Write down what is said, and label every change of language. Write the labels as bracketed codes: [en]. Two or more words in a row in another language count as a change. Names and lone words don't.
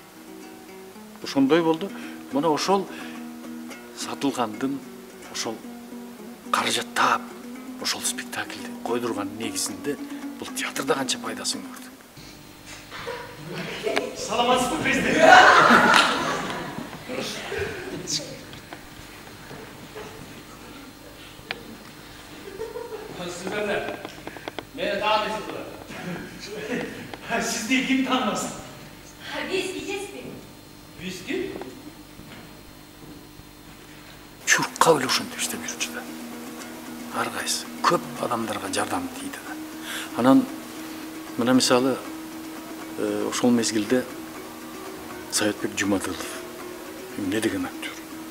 [ky] Ошондой болду. Мына ошол сатылгандын, ошол каражат таап, ошол спектакльди койдурган негизинде бул театрда канча пайдасын көрдү. Саламатсызбы, президент? [kk] Сіздерді, мені танысыздар. Сізді кім танымасын? [tr] Biz gideceğiz mi? Biz kim? [ky] Чуркка эле ошентип иштеп жүрчү да. Ар кайсы көп адамдарга жардам тийди да. Анан мына мисалы ошол мезгилде Саятбек Жумадылов эмне деген актер.